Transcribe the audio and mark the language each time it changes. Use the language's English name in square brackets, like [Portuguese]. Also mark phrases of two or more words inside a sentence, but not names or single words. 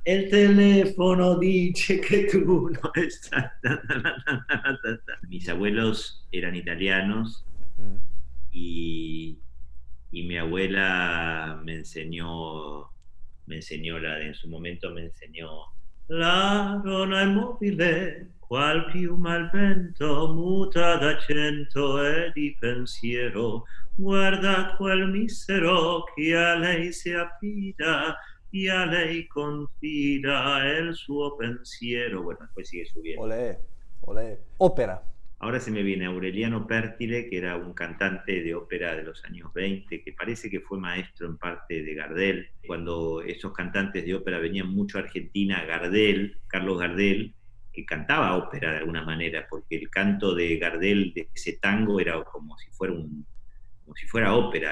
[Spanish] El teléfono dice que tú no estás. Mis abuelos eran italianos mm, y, y mi abuela en su momento me enseñó [Italian] la donna immobile, qual piuma al vento, muta d'accento e di pensiero, guarda quel misero che a lei si affida y a lei confida el suo pensiero. [Spanish] Bueno, después sigue subiendo. olé, olé. Ópera, Ahora se me viene Aureliano Pértile, que era un cantante de ópera de los años 20, que parece que fue maestro en parte de Gardel. Cuando esos cantantes de ópera venían mucho a Argentina, Carlos Gardel, que cantaba ópera de alguna manera, porque el canto de Gardel de ese tango era como si fuera ópera.